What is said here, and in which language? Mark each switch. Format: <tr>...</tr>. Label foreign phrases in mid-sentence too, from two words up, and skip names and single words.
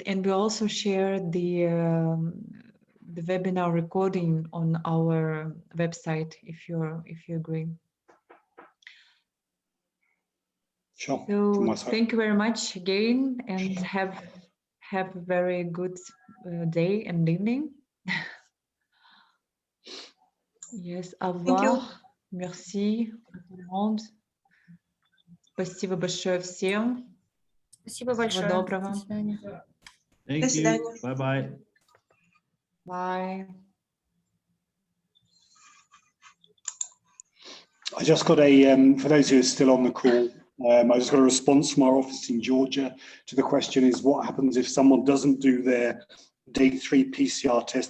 <en>And we also share the webinar recording on our website if you agree. Sure. So thank you very much again, and have a very good day and evening. Yes,</en> <fr>au revoir. Merci à tout le monde.</fr> <ru>Спасибо большое всем. Спасибо Всего большое. доброго. До свидания.</ru> <en>Thank you. Bye-bye. Bye. I just got a, for those who are still on the call, I just got a response from our office in Georgia to the question is what happens if someone doesn't do their day 3 PCR test?</en>